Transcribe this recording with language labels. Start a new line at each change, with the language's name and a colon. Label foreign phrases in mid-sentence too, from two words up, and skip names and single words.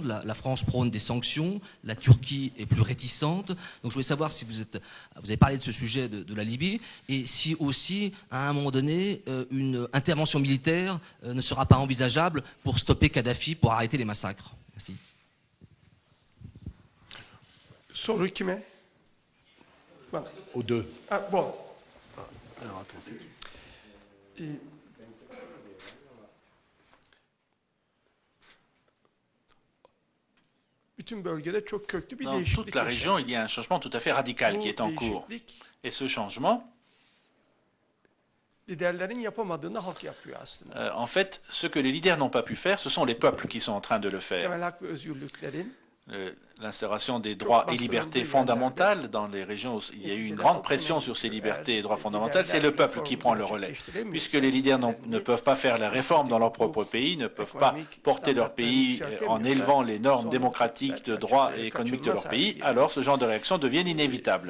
French: La France prône des sanctions, la Turquie est plus réticente. Donc je voulais savoir si vous avez parlé de ce sujet de la Libye, et si aussi, à un moment donné, une intervention militaire ne sera pas envisageable pour stopper Kadhafi, pour arrêter les massacres. Merci.
Turkish: Soru kime?
French: Aux deux. Ah, bon.
Turkish: Bütün bölgede çok köklü bir
French: Dans
Turkish: değişiklik
French: toute la région, il y a un changement tout à fait radical qui est en cours. Et ce changement,
Turkish: liderlerin yapamadığını halk yapıyor aslında.
French: en fait, ce que les leaders n'ont pas pu faire, ce sont les peuples qui sont en train de le faire.
Turkish: Temel hak ve özgürlüklerin
French: L'instauration des droits et libertés fondamentales dans les régions où il y a eu une grande pression sur ces libertés et droits fondamentaux, c'est le peuple qui prend le relais. Puisque les leaders ne peuvent pas faire la réforme dans leur propre pays, ne peuvent pas porter leur pays en élevant les normes démocratiques de droit et économiques de leur pays, alors ce genre de réactions deviennent inévitables.